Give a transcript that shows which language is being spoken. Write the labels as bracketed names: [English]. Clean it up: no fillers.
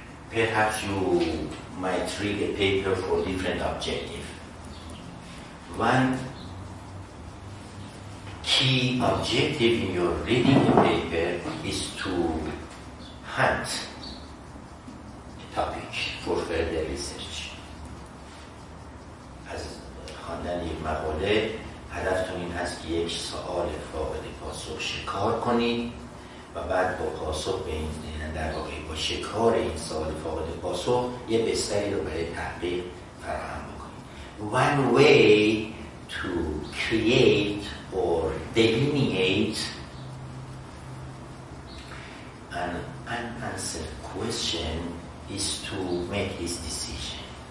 [English] Perhaps you might read a paper for different objective. One key objective in your reading the paper is to hunt a topic for further research. [Persian] از خواندن یک مقاله هدفتون این هست که یک سوال فاقد پاسخ شکار کنید و بعد با پاسخ به این در واقع با شکار این سوال فاقد پاسخ یه بستری رو برای تحقیق فراهم بکنید. [English] One way to create or delineate an unanswered question is to make this decision.